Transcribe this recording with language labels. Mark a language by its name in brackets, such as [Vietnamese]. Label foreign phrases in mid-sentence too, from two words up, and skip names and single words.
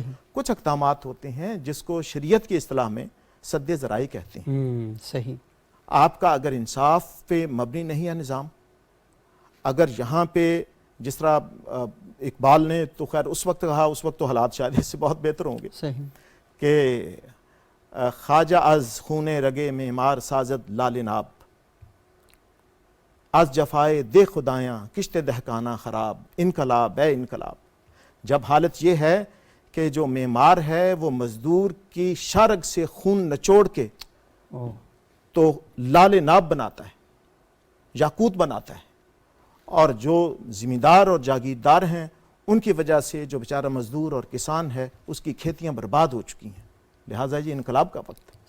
[Urdu] کچھ اقدامات ہوتے ہیں جس کو شریعت کی اصطلاح میں سد ذرائع کہتے ہیں. صحیح. آپ کا اگر انصاف پہ مبنی نہیں ہے نظام، اگر یہاں پہ جس طرح اقبال نے تو خیر اس وقت کہا، اس وقت تو حالات شاید اس سے بہت بہتر ہوں گے کہ [Persian] خواجہ از خون رگے معمار سازد لال ناب، از جفائے دے خدایاں کشت دہکانہ خراب، انقلاب اے انقلاب. [Urdu] جب حالت یہ ہے کہ جو معمار ہے وہ مزدور کی شارگ سے خون نچوڑ کے تو [Persian] لال ناب [Urdu] بناتا ہے، یاقوت بناتا ہے، اور جو زمیندار اور جاگیردار ہیں ان کی وجہ سے جو بیچارہ مزدور اور کسان ہے اس کی کھیتیاں برباد ہو چکی ہیں، لہٰذا یہ انقلاب کا وقت ہے۔